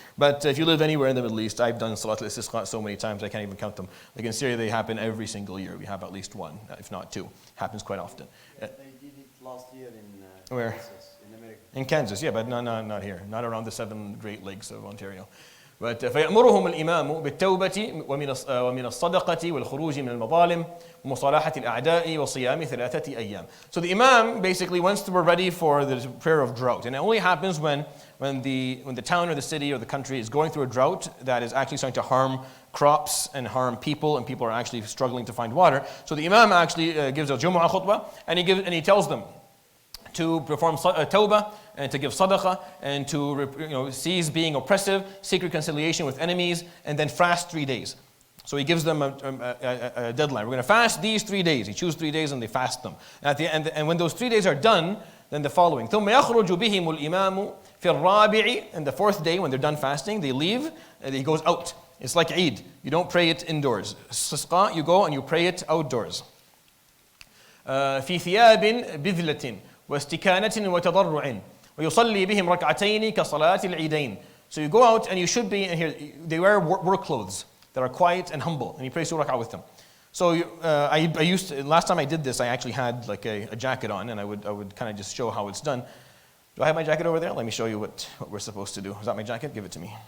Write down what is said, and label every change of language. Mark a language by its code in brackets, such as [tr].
[en] But if you live anywhere in the Middle East, I've done Salat al-Istisqa so many times I can't even count them. Like in Syria, they happen every single year. We have at least one, if not 2. Happens quite often. They did it last year in where? Kansas, in America. In Kansas, yeah, but no, not here. Not around the 7 Great Lakes of Ontario. [ar] But فيأمرهم الإمام بالتوبة ومن الصدقة والخروج من المظالم ومصالحة الأعداء وصيام 3 أيام. [en] So the Imam basically, once we're ready for the prayer of drought, and it only happens when the town or the city or the country is going through a drought that is actually starting to harm crops and harm people, and people are actually struggling to find water. So the Imam actually gives a Jumu'ah khutbah, and he tells them to perform tawbah and to give sadaqah and to cease being oppressive, seek reconciliation with enemies, and then fast 3 days. So he gives them a deadline. We're going to fast these 3 days. He chooses 3 days and they fast them. And at the end, and when those 3 days are done, then the following. [ar] ثُمَّ يَخْرُجُ بِهِمُ الْإِمَامُ فِي الرَّابِعِ. [en] And the 4th day, when they're done fasting, they leave and he goes out. It's like Eid. You don't pray it indoors. Istisqa, you go and you pray it outdoors. [ar] فِي ثِيَابٍ بِذْلَةٍ واستكانة وتضرع ويصلي بهم ركعتين كصلاة العيدين. [en] So you go out and you should be, and here they wear work clothes that are quiet and humble, and you pray 2 rak'ah with them. So last time I did this, I actually had like a jacket on, and I would kind of just show how it's done. Do I have my jacket over there? Let me show you what we're supposed to do. Is that my jacket? Give it to me.